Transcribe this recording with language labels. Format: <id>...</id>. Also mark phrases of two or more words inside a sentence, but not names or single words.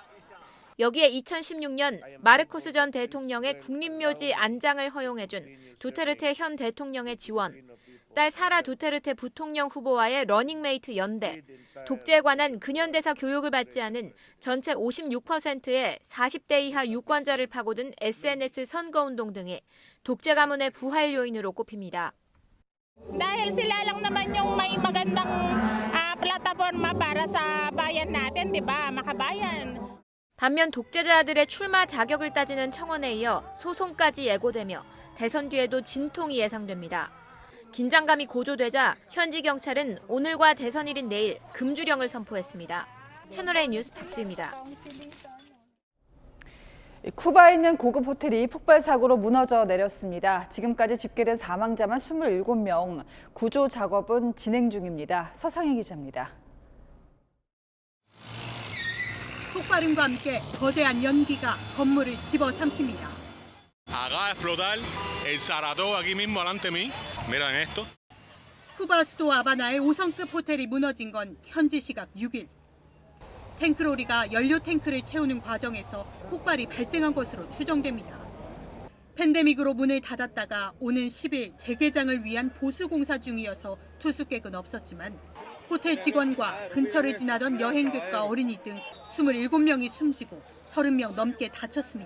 <ko>여기에 2016년 마르코스 전 대통령의 국립묘지 안장을 허용해준 두테르테 현 대통령의 지원, 딸 사라 두테르테 부통령 후보와의 러닝메이트 연대, 독재에 관한 근현대사 교육을 받지 않은 전체 56%의 40대 이하 유권자를 파고든 SNS 선거운동 등이 독재 가문의 부활 요인으로 꼽힙니다.</ko> <tl>Dahil sila lang naman yung may magandang plataforma para sa bayan natin, 'di ba? Makabayan.</tl> <ko>반면 독재자들의 출마 자격을 따지는 청원에 이어 소송까지 예고되며 대선 뒤에도 진통이 예상됩니다. 긴장감이 고조되자 현지 경찰은 오늘과 대선일인 내일 금주령을 선포했습니다. 채널A 뉴스 박수입니다. 쿠바에 있는 고급 호텔이 폭발 사고로 무너져 내렸습니다. 지금까지 집계된 사망자만 27명, 구조 작업은 진행 중입니다. 서상희 기자입니다. 폭발음과 함께 거대한 연기가 건물을 집어삼킵니다.</ko> <es>Acaba de explotar el Saratoga aquí mismo delante de mí. Miren esto.</es> <ko>쿠바 수도 하바나의 5성급 호텔이 무너진 건 현지 시각 6일. 탱크로리가 연료 탱크를 채우는 과정에서 폭발이 발생한 것으로 추정됩니다. 팬데믹으로 문을 닫았다가 오는 10일 재개장을 위한 보수 공사 중이어서 투숙객은 없었지만 호텔 직원과 근처를 지나던 여행객과 어린이 등 27명이 숨지고 30명 넘게 다쳤습니다.</ko>